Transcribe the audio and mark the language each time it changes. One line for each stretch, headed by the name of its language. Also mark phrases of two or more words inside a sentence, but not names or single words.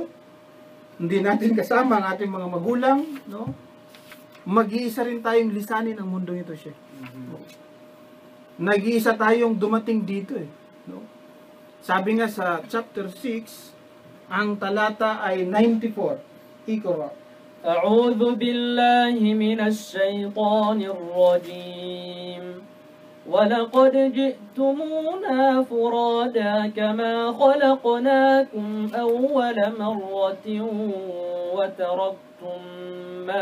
Filipino: Hindi natin kasama ang ating mga magulang, no? Mag-iisa rin tayong lisanin ang mundong ito siya. Nag-iisa tayong dumating dito eh, no? Sabi nga sa chapter 6, ang talata ay 94. Ikra.
Arabic: أعوذ بالله من الشيطان الرجيم ولقد جئتمونا فرادا كما خلقناكم أول مرة وتركتم ما